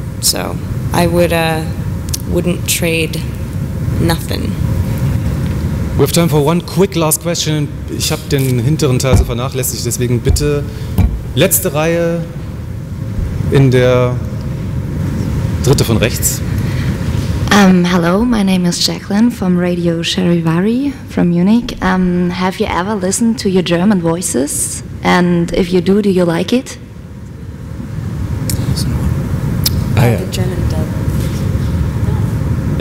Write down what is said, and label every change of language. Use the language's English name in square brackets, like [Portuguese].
[English] So I wouldn't trade nothing. We have time for one quick last question. [German] Ich habe den hinteren Teil so vernachlässigt, deswegen bitte letzte Reihe in der dritte von rechts. [English] Hello, my name is Jacqueline from Radio Charivari from Munich. Have you ever listened to your German voices? And if you do you like it? The German dub.